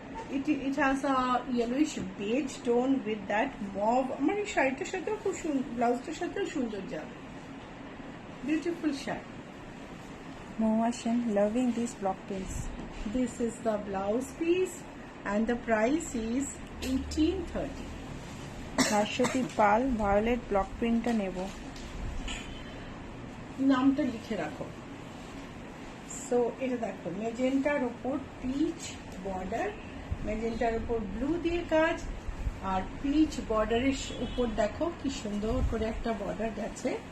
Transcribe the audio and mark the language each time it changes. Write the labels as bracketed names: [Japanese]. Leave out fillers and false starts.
[English] It has a yellowish beige tone with that mauve. [Bangla] আমার এই শাড়িটার সাথেও খুব ব্লাউজটার সাথেও সুন্দর যাবে। Beautiful sari. [English] Mahua Sen, loving this block piece. This is the blouse piece and the price is 1830. [Bangla] Bhaswati Pal, violet block প্রিন্টটা নেব। নামটা লিখে রাখো। সো এটা দেখো মেজেন্টার উপর পিচ বর্ডার, মেজেন্টার উপর ব্লু দিয়ে কাজ, আর পিচ বর্ডারের উপর দেখো কি সুন্দর করে একটা বর্ডার গেছে।